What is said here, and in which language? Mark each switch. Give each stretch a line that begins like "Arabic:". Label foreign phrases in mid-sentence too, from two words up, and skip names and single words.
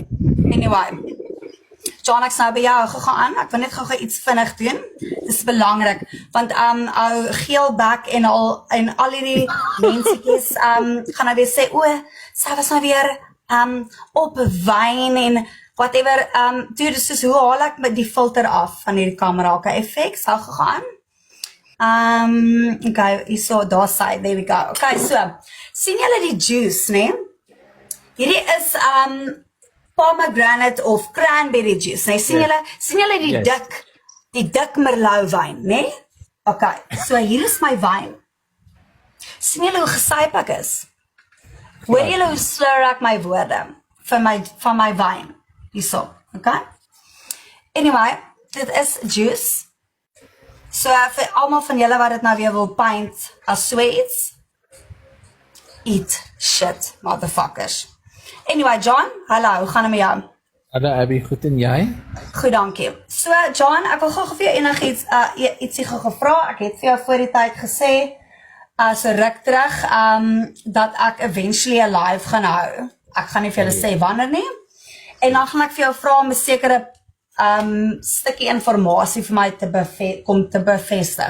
Afrikaans: Anyway, John, ek's nou by jou gegaan, ek wil net gou iets vinnig doen, dis belangrik, want ou Geelbek en al hierdie mensies, gaan nou weer sê, sy was nou weer op wyn en
English: whatever, dude,
Afrikaans: dis soos, hoe haal ek met die filter af van hierdie camera, okay, effects, sal gegaan, okay, hierso, daar side,
English: there we go,
Afrikaans: okay, so, sien julle die juice, nee? Hierdie is,
English: pomegranate of cranberry juice,
Afrikaans: nee, sien julle die dik Merlot wyn, nee? Okay, so hier is my wyn. Sien julle hoe gesyp ek is? Hoor julle hoe slur ek my woorde van my wyn? Hierso, okay? Anyway, dit is juice. So vir almal van julle wat dit nou weer wil paint as so iets,
English: eat shit, motherfuckers.
Afrikaans: Anyway, John, hallo, hoe gaan het met jou? Hallo Abby, goed en jy? Goed, dankie. So, John, ek wil gou vir jou enigiets, ietsie gevra. Ek het vir jou voor die tyd gesê, so ruk terug, dat ek eventually 'n live gaan hou. Ek gaan nie vir julle sê wanneer nie. En dan gaan ek vir jou vra om 'n sekere stukkie informasie vir my te bevestig.